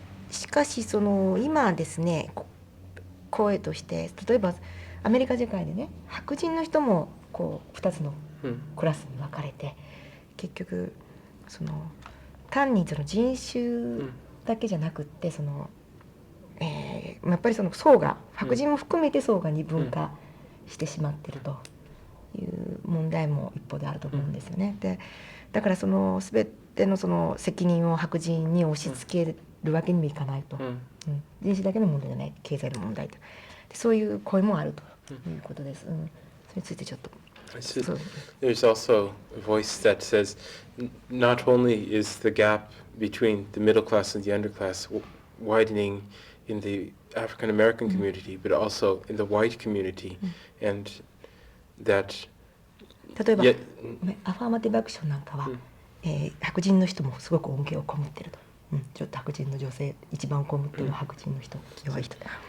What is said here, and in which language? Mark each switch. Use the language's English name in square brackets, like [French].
[Japanese] しかしその今ですね声として例えばアメリカ世界でね白人の人もこう2つのクラスに分かれて、結局その単にその人種だけじゃなくってその、やっぱりその層が白人も含めて層が二分化してしまっているという問題も一方であると思うんですよね。でだからその全てのその責任を白人に押し付けるわけにもいかないと、人種だけの問題じゃない経済の問題とでそういう声もあるということです。それについてちょっと。 [English] There's also a voice that says not only is the gap between the middle class and the underclass widening in the African American community, but also in the white community, and that [Japanese] 例えばアファーマティブアクションなんかは、白人の人もすごく恩恵を被っていると、ちょっと白人の女性一番被っている白人の人、弱い人だ。